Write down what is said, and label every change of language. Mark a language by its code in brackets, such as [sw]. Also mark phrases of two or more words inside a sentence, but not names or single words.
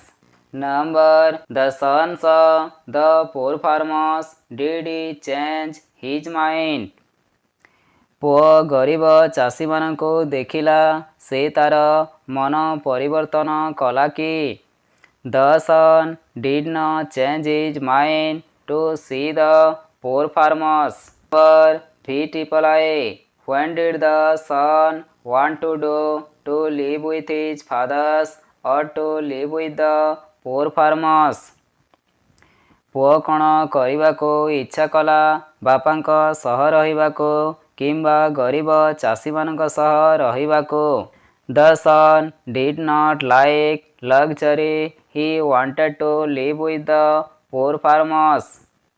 [en] Number. The son saw the poor farmers. Did he change his mind? [or] ପୁଅ ଗରିବ ଚାଷୀମାନଙ୍କୁ ଦେଖିଲା, ସେ ତାର ମନ ପରିବର୍ତ୍ତନ କଲା କି? [en] The son did not change his mind to see the poor farmers. Number VIII. When did the son want to do to live with his fathers or to live with the poor farmers? [or] ପୁଅ କ'ଣ କରିବାକୁ ଇଚ୍ଛା କଲା? ବାପାଙ୍କ ସହ ରହିବାକୁ କିମ୍ବା ଗରିବ ଚାଷୀମାନଙ୍କ ସହ ରହିବାକୁ? [en] The son did not like luxury. He wanted to live with the poor farmers.